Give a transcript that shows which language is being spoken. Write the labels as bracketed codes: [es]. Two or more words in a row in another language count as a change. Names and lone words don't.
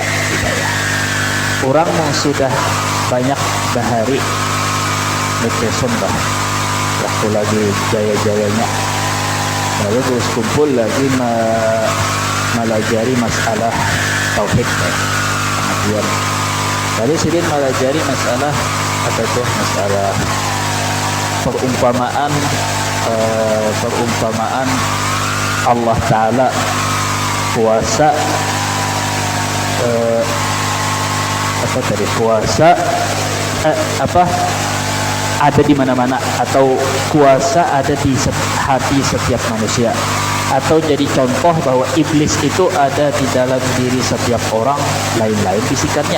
[id] Orang yang sudah banyak bahari depression waktu lagi jaya-jayanya, lalu terus kumpul lagi melajari masalah tauhid, pengajian. Lalu sedikit melajari masalah apa itu, masalah perumpamaan Allah Ta'ala kuasa, kuasa ada di mana-mana, atau kuasa ada di hati setiap manusia, atau jadi contoh bahwa iblis itu ada di dalam diri setiap orang, lain-lain bisikannya.